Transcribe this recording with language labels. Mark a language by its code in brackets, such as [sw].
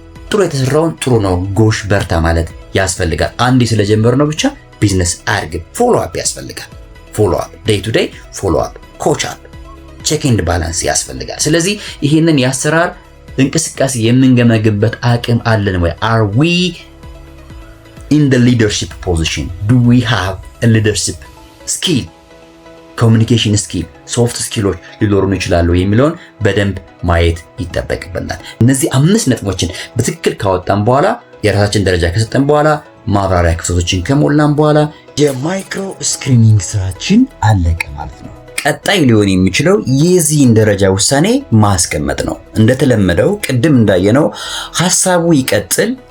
[am] ጥሩ የተሰራውን ጥሩ ነው ጎሽ በርታ ማለት ያስፈልጋል። አንዴ ስለጀመርነው ብቻ ቢዝነስ አያድግም። ፎሎ አፕ ያስፈልጋል። ፎሎ አፕ ዴይ ቱ ዴይ ፎሎ አፕ፣ ኮች አፕ፣ ቼክ ኤንድ ባላንስ ያስፈልጋል። ስለዚህ ይሄንን የአሰራር እንቅስቃሴ የምንገመግበት አቅም አለን ወይ? [en] are we in the leadership position? do we have a leadership skill? [am] ኮሚኒኬሽን ስኪል፣ ሶፍት ስኪሎች ሊኖሩን ይችላሉ የሚለውን በደንብ ማየት ይጠበቅብናል። እነዚህ 5 ነጥቦችን በትክክል ካወጣን በኋላ የራሳችን ደረጃ ከሰጠን በኋላ ማብራሪያ ክፍተቶችን ከሞላን በኋላ የማይክሮ ስክሪኒንግ ስራችን አለቀ ማለት ነው። ቀጣይ ሊሆን የሚችለው የዚህን ደረጃ ውሳኔ ማስቀመጥ ነው። እንደተለመደው ቅድም እንዳየነው ሐሳቡ ይቀጥል፣